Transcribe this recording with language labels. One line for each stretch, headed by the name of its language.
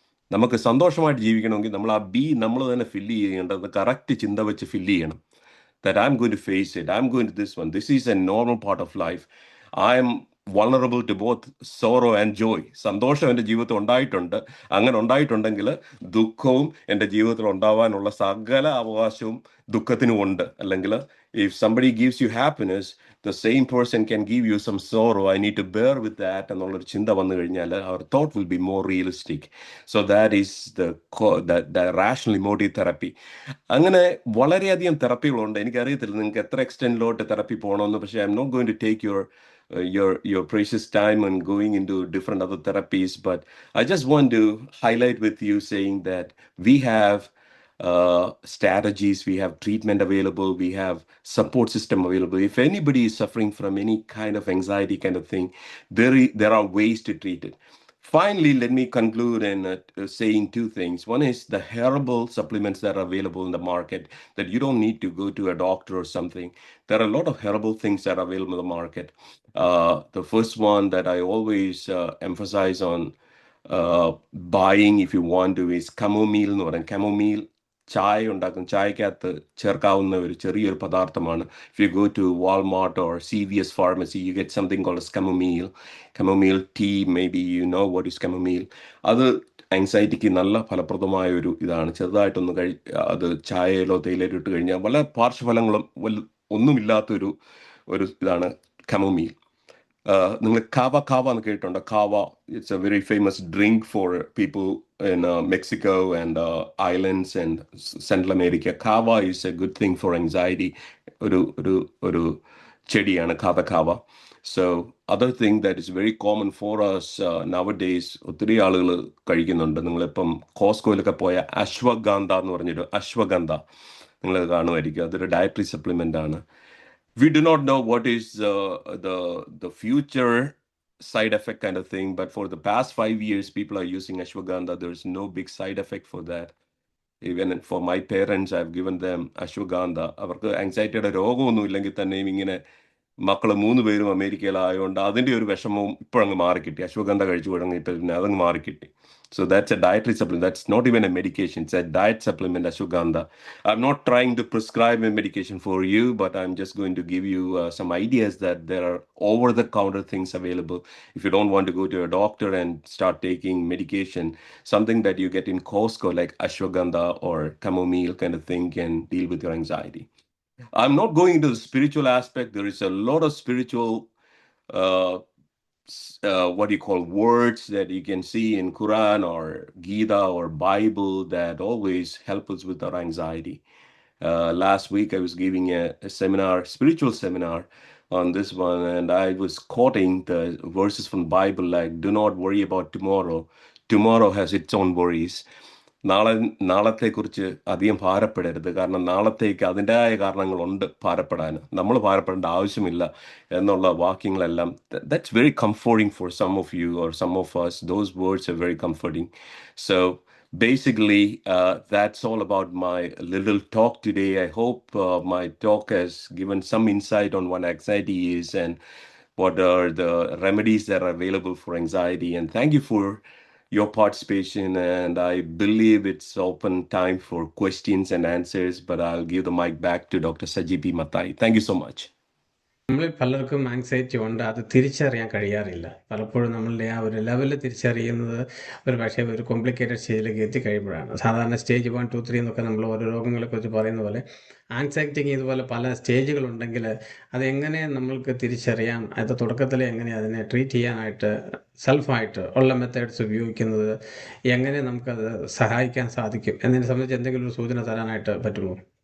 Malayalam: നമുക്ക് സന്തോഷമായിട്ട് ജീവിക്കണമെങ്കിൽ നമ്മൾ ആ ബി നമ്മൾ തന്നെ ഫില്ല് ചെയ്യേണ്ടത് കറക്റ്റ് ചിന്ത വെച്ച് ഫില്ല് ചെയ്യണം.
English: That I'm going to face it, I'm going to this one, this is a normal part of life, I am vulnerable to both sorrow and joy.
Malayalam: സന്തോഷം എൻ്റെ ജീവിതത്തിൽ ഉണ്ടായിട്ടുണ്ട്, അങ്ങനെ ഉണ്ടായിട്ടുണ്ടെങ്കിൽ ദുഃഖവും എൻ്റെ ജീവിതത്തിൽ ഉണ്ടാവാനുള്ള സകല അവകാശവും ദുഃഖത്തിനും ഉണ്ട്. അല്ലെങ്കിൽ
English: if somebody gives you happiness, the same person can give you some sorrow, I need to bear with that
Malayalam: എന്നുള്ളൊരു ചിന്ത വന്നു കഴിഞ്ഞാൽ
English: our thought will be more realistic. So that is the rational emotive therapy.
Malayalam: അങ്ങനെ വളരെയധികം തെറപ്പികളുണ്ട്. എനിക്കറിയത്തില്ല നിങ്ങൾക്ക് എത്ര എക്സ്റ്റെൻഡിലോട്ട് therapy പോകണമെന്ന്, പക്ഷേ
English: I am not going to take your precious time and going into different other therapies, but I just want to highlight with you saying that we have strategies, we have treatment available, we have support system available. If anybody is suffering from any kind of anxiety kind of thing, there are ways to treat it. Finally, let me conclude in saying two things. One is the herbal supplements that are available in the market, that you don't need to go to a doctor or something. There are a lot of herbal things that are available in the market. The first one that I always emphasize on buying, if you want to, is chamomile.
Malayalam: Chamomile ചായ ഉണ്ടാക്കും, ചായക്കകത്ത് ചേർക്കാവുന്ന ഒരു ചെറിയൊരു പദാർത്ഥമാണ്.
English: If you go to Walmart or CVS pharmacy, you get something called as chamomile tea. Maybe you know what is chamomile.
Malayalam: അത് ആങ്സൈറ്റിക്ക് നല്ല ഫലപ്രദമായ ഒരു ഇതാണ്. ചെറുതായിട്ടൊന്ന് അത് ചായയിലോ തേയിലയിലോ ഇട്ട് കഴിഞ്ഞാൽ വളരെ പാർശ്വഫലങ്ങളും ഒന്നുമില്ലാത്തൊരു ഇതാണ് chamomile. നിങ്ങൾ കാവ എന്ന് കേട്ടിട്ടുണ്ട്?
English: Kava, it's a very famous drink for people in Mexico and islands and Central America. Kava is a good thing for anxiety.
Malayalam: ഒരു ചെടിയാണ് kava.
English: So other thing that is very common for us nowadays,
Malayalam: ഒത്തിരി ആളുകൾ കഴിക്കുന്നുണ്ട്. നിങ്ങളിപ്പം കോസ്കോയിലൊക്കെ പോയ അശ്വഗന്ധ എന്ന് പറഞ്ഞൊരു അശ്വഗന്ധ നിങ്ങൾ കാണുമായിരിക്കും. അതൊരു ഡയറ്ററി സപ്ലിമെന്റ് ആണ്.
English: We do not know what is the future side effect kind of thing, but for the past 5 years people are using ashwagandha. There's no big side effect for that. Even for my parents, I've given them ashwagandha.
Malayalam: അവർക്ക് ആങ്സൈറ്റിയുടെ രോഗമൊന്നും ഇല്ലെങ്കിൽ തന്നെയും ഇങ്ങനെ മക്കൾ 3 പേരും അമേരിക്കയിലായതുകൊണ്ട് അതിൻ്റെ ഒരു വിഷമവും ഇപ്പോഴങ്ങ് മാറിക്കിട്ടി. അശ്വഗന്ധ കഴിച്ചു തുടങ്ങിയിട്ട് പിന്നെ അതങ്ങ് മാറിക്കിട്ടി.
English: So that's a dietary supplement. That's not even a medication. It's a diet supplement, ashwagandha. I'm not trying to prescribe a medication for you, but I'm just going to give you some ideas that there are over-the-counter things available. If you don't want to go to a doctor and start taking medication, something that you get in Costco like ashwagandha or chamomile kind of thing can deal with your anxiety. I'm not going into the spiritual aspect. There is a lot of spiritual uh, what do you call words that you can see in Quran or Gita or Bible that always help us with our anxiety. Last week I was giving a seminar, spiritual seminar on this one, and I was quoting the verses from Bible like, do not worry about tomorrow. Tomorrow has its own worries.
Malayalam: നാളത്തെക്കുറിച്ച് അധികം ഭാരപ്പെടരുത്, കാരണം നാളത്തേക്ക് അതിൻ്റെതായ കാരണങ്ങളുണ്ട് ഭാരപ്പെടാൻ. നമ്മൾ ഭാരപ്പെടേണ്ട ആവശ്യമില്ല എന്നുള്ള വാക്യങ്ങളെല്ലാം,
English: that's very comforting for some of you or some of us. Those words are very comforting. So basically, that's all about my little talk today. I hope my talk has given some insight on what anxiety is and what are the remedies that are available for anxiety. And thank you for your participation, and I believe it's open time for questions and answers, but I'll give the mic back to Dr. Saji P. Matai. Thank you so much.
Malayalam: നമ്മളിൽ പലർക്കും anxiety ഉണ്ട്, അത് തിരിച്ചറിയാൻ കഴിയാറില്ല. പലപ്പോഴും നമ്മളുടെ ആ ഒരു level തിരിച്ചറിയുന്നത് ഒരു പക്ഷേ ഒരു കോംപ്ലിക്കേറ്റഡ് സ്റ്റേജിലേക്ക് എത്തിക്കഴിയുമ്പോഴാണ്. സാധാരണ സ്റ്റേജ് 1, 2, 3 എന്നൊക്കെ നമ്മൾ ഓരോ രോഗങ്ങളെക്കുറിച്ച് പറയുന്ന പോലെ ആങ്സൈറ്റിക്ക് ഇതുപോലെ പല സ്റ്റേജുകളുണ്ടെങ്കിൽ അതെങ്ങനെ നമ്മൾക്ക് തിരിച്ചറിയാം, അത് തുടക്കത്തിൽ എങ്ങനെ അതിനെ ട്രീറ്റ് ചെയ്യാനായിട്ട് സെൽഫായിട്ട് ഉള്ള മെത്തേഡ്സ് ഉപയോഗിക്കുന്നത്, എങ്ങനെ നമുക്കത് സഹായിക്കാൻ സാധിക്കും എന്നതിനെ സംബന്ധിച്ച് എന്തെങ്കിലും ഒരു സൂചന തരാനായിട്ട് പറ്റുമോ?